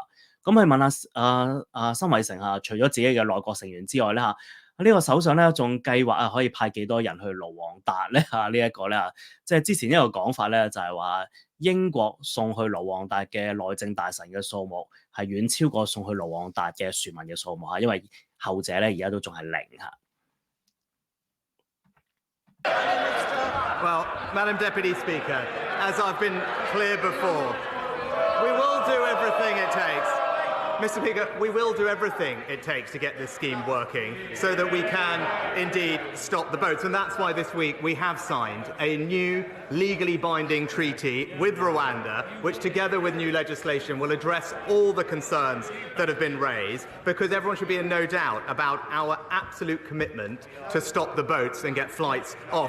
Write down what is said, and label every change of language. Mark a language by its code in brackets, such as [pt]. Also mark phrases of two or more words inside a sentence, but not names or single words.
[yue] 咁佢問下辛偉誠除咗自己嘅內閣成員之外咧呢個首相咧仲計劃可以派幾多人去盧旺達咧呢一個咧即係之前一個講法咧就係話英國送去盧旺達嘅內政大臣嘅數目係遠超過送去盧旺達嘅船民嘅數目因為後者咧而家都仲係0 [en] Well, Madam Deputy Speaker, as I've been clear before, we will do everything it takes. Mr. Speaker, we will do everything it takes to get this scheme working so that we can indeed stop the boats. And that's why this week we have signed a new legally binding treaty with Rwanda, which together with new legislation will address all the concerns that have been raised, because everyone should be in no doubt about our absolute commitment to stop the boats and get flights off.